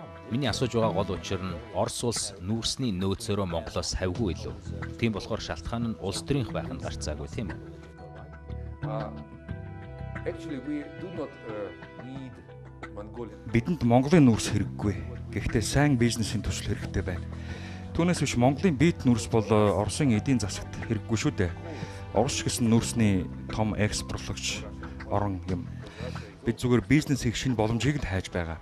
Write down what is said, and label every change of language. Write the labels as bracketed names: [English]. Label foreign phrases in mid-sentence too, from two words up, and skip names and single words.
[Mongolian] Миний асууж байгаа гол учир нь Орос улс нүүрсний нөөцөөрөө Монголоос хавьгүй илүү. Тийм болохоор шалтгаан нь улс төрийнх байх нь гарцаагүй тийм үү? [English] Actually we do not need Mongolia. [Mongolian] Бидэнд Монголын нүүрс хэрэггүй. Гэхдээ сайн бизнесийн төсөл хэрэгтэй байна. Түүнээс биш Монголын биет нүүрс бол Оросын эдийн засагт хэрэггүй шүү дээ. Орос гэсэн нүүрсний том экспортлогч орон юм. Бид зүгээр бизнес хийх шинэ боломжийг л хайж байгаа.